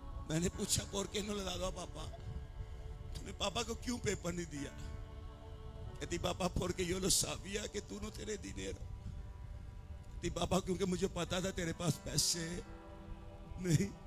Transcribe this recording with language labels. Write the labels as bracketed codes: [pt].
[hi] मैंने पूछा [es] por qué no le dado a papá? [hi] तूने पापा को क्यों पेपर नहीं दिया? कहती पापा [es] porque yo lo sabía que tú no tienes dinero। [hi] कहती पापा क्योंकि मुझे पता था तेरे पास पैसे नहीं।